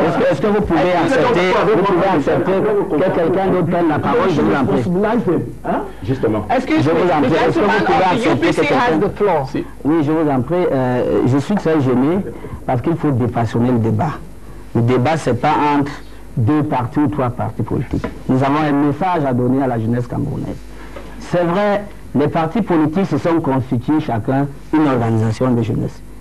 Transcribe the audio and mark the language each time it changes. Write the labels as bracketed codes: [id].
[fr] Est-ce que vous pouvez accepter que quelqu'un d'autre prenne la parole? Je vous en prie. Justement. [en] Excuse me, the gentleman of the UPC has the floor. [fr] Oui, je vous en prie. Je suis très gêné parce qu'il faut dépassionner le débat. Le débat, ce n'est pas entre 2 partis ou 3 partis politiques. Nous avons un message à donner à la jeunesse camerounaise. C'est vrai, les partis politiques se sont constitués chacun une organisation de jeunesse.